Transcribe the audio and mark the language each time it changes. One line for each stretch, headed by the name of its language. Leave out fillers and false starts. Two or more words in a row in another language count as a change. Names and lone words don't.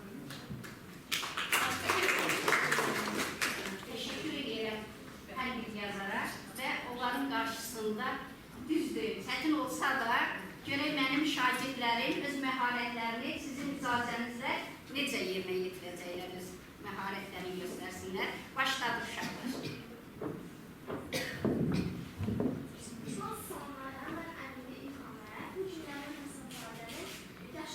Azerbaijani: Təşəkkür edirəm hər bir yazara və onların qarşısında düzdür, çətin olsa da görək mənim şagirdlərim öz məharətlərini sizin icazənizlə necə yerinə yetirəcəklər, öz məharətlərini göstərsinlər. Başladı uşaqlar.
Turkish: Son sonlardan ben annemi ilk olarak müşterilerin hesaplarını